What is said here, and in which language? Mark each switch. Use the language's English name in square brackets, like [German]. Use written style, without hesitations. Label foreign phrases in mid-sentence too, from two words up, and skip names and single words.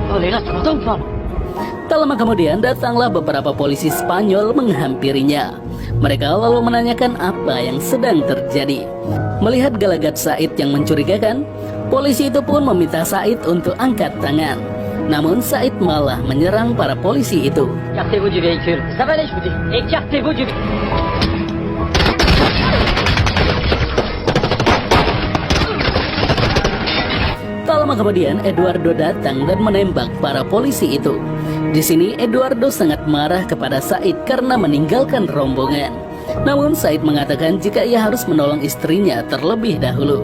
[Indonesian] Tak lama kemudian datanglah beberapa polisi Spanyol menghampirinya. Mereka lalu menanyakan apa yang sedang terjadi. Melihat gelagat Said yang mencurigakan, polisi itu pun meminta Said untuk angkat tangan. Namun Said malah menyerang para polisi itu. [French] Écartez-vous du véhicule. Ça va aller, je vous dis. Écartez-vous du véhicule. [Indonesian] Tak lama kemudian Eduardo datang dan menembak para polisi itu. Di sini Eduardo sangat marah kepada Said karena meninggalkan rombongan. Namun Said mengatakan jika ia harus menolong istrinya terlebih dahulu.